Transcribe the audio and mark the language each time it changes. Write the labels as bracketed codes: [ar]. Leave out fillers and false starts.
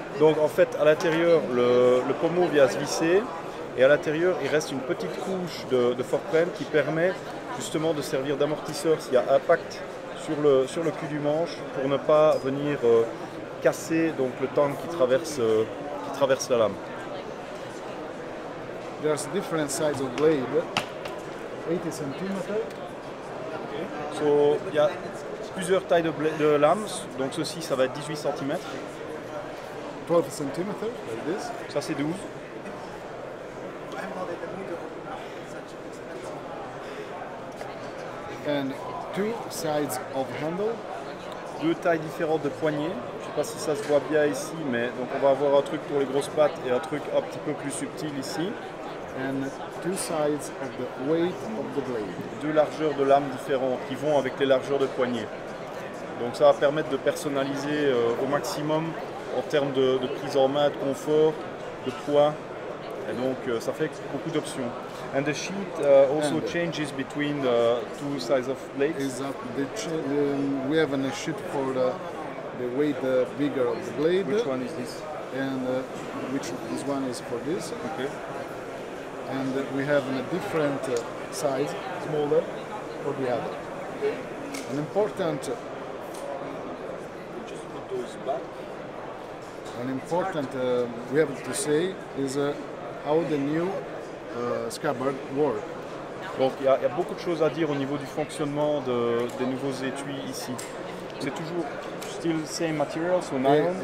[fr] Donc en fait à l'intérieur le pommeau vient se visser et à l'intérieur il reste une petite couche de forprenne qui permet justement de servir d'amortisseur s'il y a impact sur le cul du manche pour ne pas venir casser donc le tang qui traverse la lame. [en] There's different size of blade, 80 cm. [fr] So, il y a plusieurs tailles de lames, donc ceci ça va être 18 cm. [en] 12 cm, like this. [fr] Ça c'est 12. [en] And two sides of handle. [fr] Deux tailles différentes de poignées. Je ne sais pas si ça se voit bien ici, mais donc on va avoir un truc pour les grosses pattes et un truc un petit peu plus subtil ici. [en] And two sides of the weight of the blade. [fr] Deux largeurs de lames différentes qui vont avec les largeurs de poignée. Donc ça va permettre de personnaliser au maximum en termes de prise en main, de confort, de poids. Et donc ça fait beaucoup d'options. [en] And the sheet also changes between the two sides of blades. Exactly. We have a sheet for the weight bigger of the blade. Which one is this? And this one is for this. Okay. And we have a different size, smaller, for the other. An important. Just put those back. An important we have to say is how the new scabbard work. [fr] Donc il y a beaucoup de choses à dire au niveau du fonctionnement des nouveaux étuis ici. [en] C'est toujours still same material, so nylon.